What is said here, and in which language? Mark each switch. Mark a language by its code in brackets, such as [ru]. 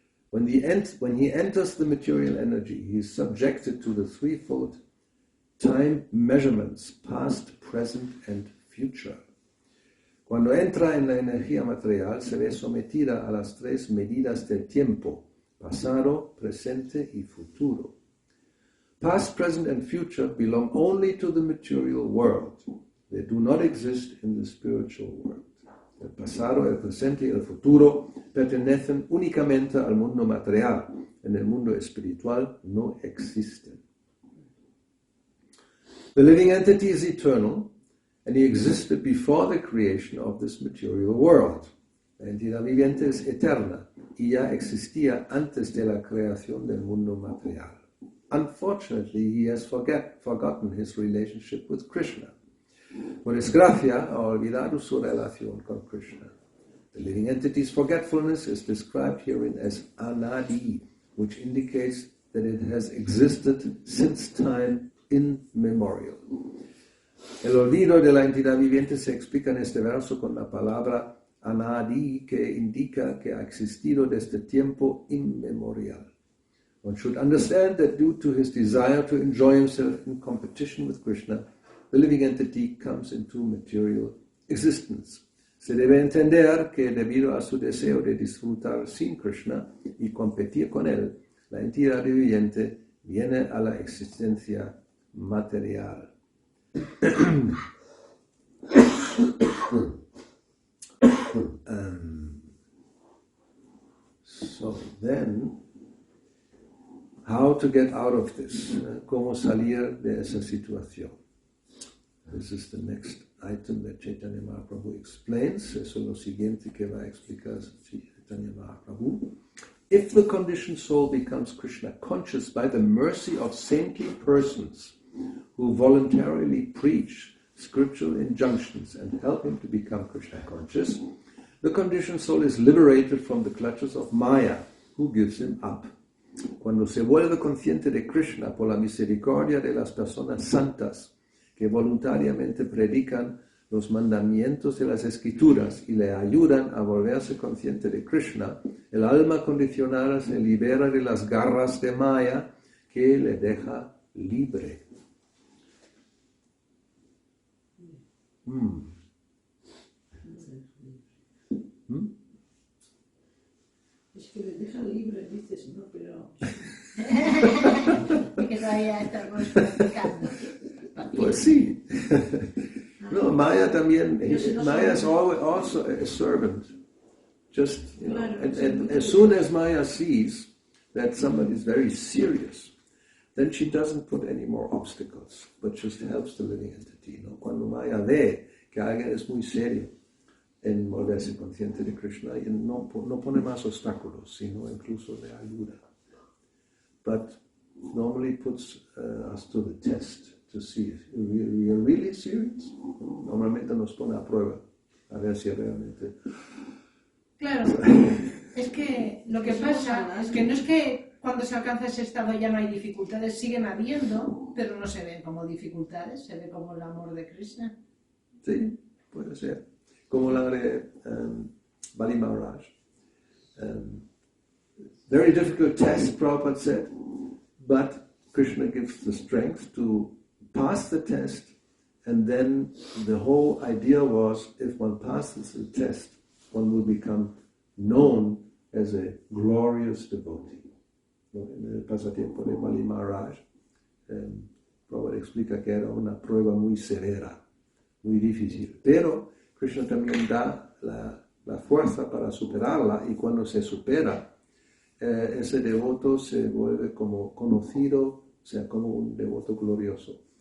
[en] When he enters the material energy, he is subjected to the threefold time measurements, past, present, and future. [es] Cuando entra en la energía material, se ve sometida a las tres medidas del tiempo, pasado, presente y futuro. [en] Past, present, and future belong only to the material world. They do not exist in the spiritual world. [es] El pasado, el presente y el futuro pertenecen únicamente al mundo material. En el mundo espiritual no existen. [en] The living entity is eternal, and he existed before the creation of this material world. [es] La entidad viviente es eterna y ya existía antes de la creación del mundo material. [en] Unfortunately, he has forgotten his relationship with Krishna. [es] Por desgracia, ha olvidado su relación con Krishna. [en] The living entity's forgetfulness is described herein as anadi, which indicates that it has existed since time immemorial. [es] El olvido de la entidad viviente se explica en este verso con la palabra anadi, que indica que ha existido desde tiempo inmemorial. [en] One should understand that due to his desire to enjoy himself in competition with Krishna, the living entity comes into material existence. [es] Se debe entender que debido a su deseo de disfrutar sin Krishna y competir con él, la entidad viviente viene a la existencia material. [en] So then, how to get out of this? [es] ¿Cómo salir de esa situación? [en] This is the next item that Chaitanya Mahaprabhu explains. [es] Eso es lo siguiente que va a explicar Chaitanya Mahaprabhu. [en] If the conditioned soul becomes Krishna conscious by the mercy of saintly persons who voluntarily preach scriptural injunctions and help him to become Krishna conscious, the conditioned soul is liberated from the clutches of Maya, who gives him up. [es] Cuando se vuelve consciente de Krishna por la misericordia de las personas santas, que voluntariamente predican los mandamientos de las escrituras y le ayudan a volverse consciente de Krishna, el alma condicionada se libera de las garras de Maya que le deja libre. Es que le deja libre, dices, ¿no? Pero... que todavía estamos practicando. Pues sí. No, Maya también, [en] Maya is also a servant. Just, you know, and as soon as Maya sees that somebody is very serious, then she doesn't put any more obstacles, but just helps the living entity. [es] ¿No? Cuando Maya ve que alguien es muy serio en volverse consciente de Krishna, y no pone más obstáculos, sino incluso le ayuda. [en] But normally puts us to the test to see if we are really serious. [es] Normalmente nos pone a prueba A ver si realmente... Claro, es que lo que pasa es que no es que cuando se alcanza ese estado ya no hay dificultades, siguen habiendo, pero no se ven como dificultades, se ve como el amor de Krishna. Sí, puede ser. Como la de Bali Maharaj. [en] Very difficult test, Prabhupada said, but Krishna gives the strength to pass the test, and then the whole idea was, if one passes the test, one will become known as a glorious devotee. [es] En el pasatiempo de Bali Maharaj, Prabhupada explica que era una prueba muy severa, muy difícil, pero Krishna también da la fuerza para superarla, y cuando se supera, ese devoto se vuelve como conocido, o sea, como un devoto glorioso.